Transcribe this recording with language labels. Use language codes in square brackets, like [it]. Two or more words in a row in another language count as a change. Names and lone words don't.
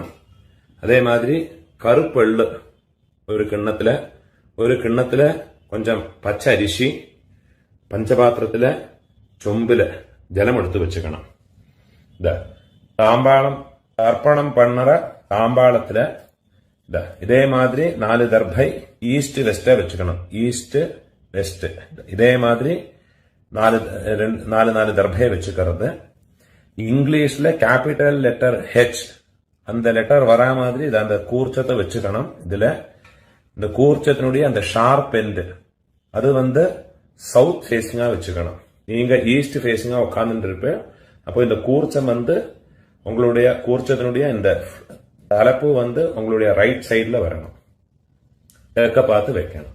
[ta] அதேமாதிரி கறுப்பெள்ளு ஒரு கிண்ணத்தில கொஞ்சம் பச்சை அரிசி, பஞ்சபாத்திரத்தில சொம்புல ஜலம் எடுத்து வெச்சுக்கணும். இதோ தாம்பாளம் அர்ப்பணம் பண்ணற தாம்பாளத்தில இதோ இதேமாதிரி 4 தர்பை [en] east west [ta] வெச்சுக்கணும். [en] east west [ta] இதேமாதிரி 4 தர்பையை வெச்சுக்கறது. இங்கிலீஷ்ல [en] capital letter H [ta] அந்த லெட்டர் வரா மாதிரி இது அந்த கூர்ச்சத்தை வச்சுக்கணும். இதுல இந்த கூர்ச்சத்தினுடைய அந்த [en] sharp end [ta] அது [en] south facing [ta] வச்சுக்கணும். நீங்க [en] east facing [ta] உட்கார்ந்துட்டு இருப்ப, அப்போ இந்த கூர்ச்சம் உங்களுடைய கூர்ச்சத்தினுடைய இந்த தலைப்பு உங்களுடைய [en] right side [ta] வரணும், கிழக்க பார்த்து வைக்கணும்.